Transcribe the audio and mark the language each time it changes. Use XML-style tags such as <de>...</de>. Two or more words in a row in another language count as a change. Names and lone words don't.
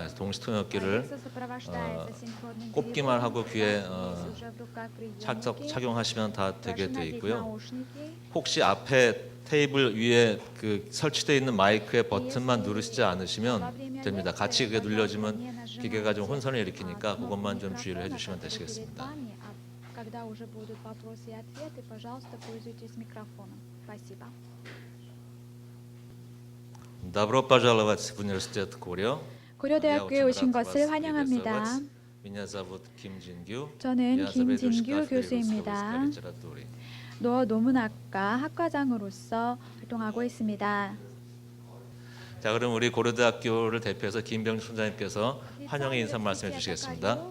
<ko>그래서 동시통역기를 꼽기만 하고 귀에 착용하시면 다 되게 되어 있고요. 혹시 앞에 테이블 위에 설치되어 있는 마이크의 버튼만 누르시지 않으시면 됩니다. 같이 그게 눌려지면 기계가 좀 혼선을 일으키니까 그것만 좀 주의를 해주시면 되시겠습니다.</ko> <ru>Добро пожаловать в университет 고려.</ru> <ko>고려대학교에 오신 것을 환영합니다. 저는 김진규 교수입니다. 노문학과 학과장으로서 활동하고 있습니다. 자, 그럼 우리 고려대학교를 대표해서 김병준 총장님께서 환영의 인사 말씀해 주시겠습니다.</ko>